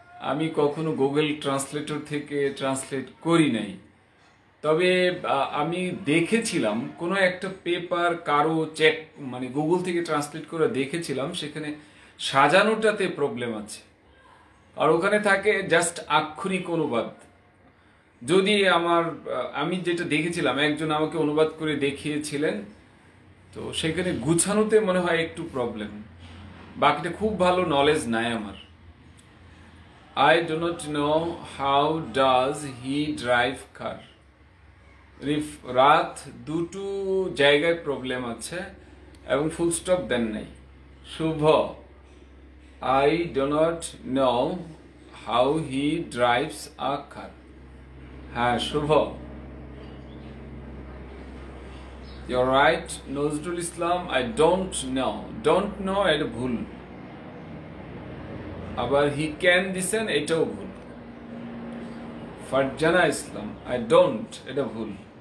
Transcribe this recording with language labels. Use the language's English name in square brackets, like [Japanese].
[Bangla] আমি কখনো Google translator থেকে ট্রান্সলেট করি নাই, তবে আমি দেখেছিলাম কোনো একটা পেপার কারো চেক মানে গুগল থেকে ট্রান্সলেট করে দেখেছিলাম, সেখানে সাজানোটাতে প্রবলেম আছে, আর ওখানে থাকে জাস্ট আক্ষরিক অনুবাদ। যদি আমি যেটা দেখেছিলাম, একজন আমাকে অনুবাদ করে দেখিয়েছিলেন, তো সেখানে গুছানোতে মনে হয় একটু প্রবলেম, বাকিটা খুব ভালো নলেজ নাই আমার। [English] I do not know how does he drive car. [Bangla] রাত দুটো জায়গায় প্রবলেম আছে এবং ফুল স্টপ দেন নাই। [English] Shubho, I do not know how he drives a car. [Bangla] হ্যাঁ [English] Shubho, you're right. [Bangla] Nazrul Islam, [English] I don't know [Bangla] এটা ভুল, আবার [English] he can [Bangla] দিছেন এটাও ভুল। ফারজানা ইসলাম, [English] I don't, [Bangla] এটা ভুল।